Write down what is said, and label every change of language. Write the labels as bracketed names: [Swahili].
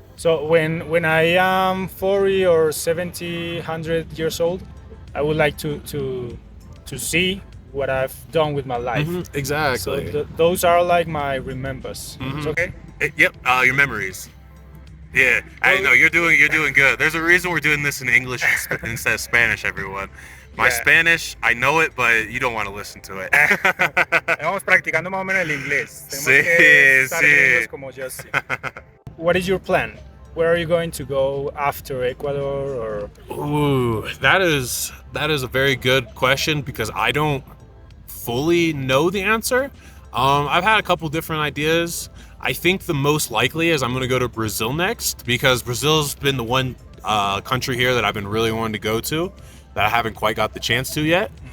[English] So when I am 40 or 70, 100 years old, I would like to see what I've done with my life. Exactly. So those are my remembers. It's okay? Yep. Your memories. Yeah. I know you're doing good. There's a reason we're doing this in English instead of Spanish, everyone. My Spanish, I know it, but you don't want to listen to it. [Spanish] Estamos practicando más o menos el inglés. Sí. Como Jesse. [English] What is your plan? Where are you going to go after Ecuador? Ooh, that is a very good question, because I don't fully know the answer. I've had a couple different ideas. I think the most likely is I'm going to go to Brazil next, because Brazil's been the one country here that I've been really wanting to go to that I haven't quite got the chance to yet.